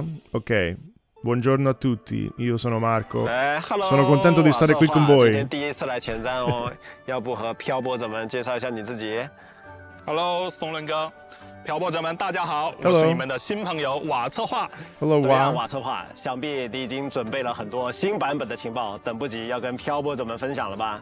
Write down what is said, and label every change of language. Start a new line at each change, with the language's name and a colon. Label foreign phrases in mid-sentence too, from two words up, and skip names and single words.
English: Ok.
Italian: Buongiorno a tutti, io sono Marco.
Chinese: 哎，Hello，
Italian: Sono contento di stare qui con
Chinese: 今
Italian: voi.
Chinese: 天第一次来前站哦，要不和漂泊者们介绍一下你自己？ Hello，松伦哥，漂泊者们，大家好，我
English: Hello
Chinese: 是你们的新朋友瓦策划。
English: Hello,
Chinese: 怎么样， Wa. 瓦策划？想必你已经准备了很多新版本的情报，等不及要跟漂泊者们分享了吧？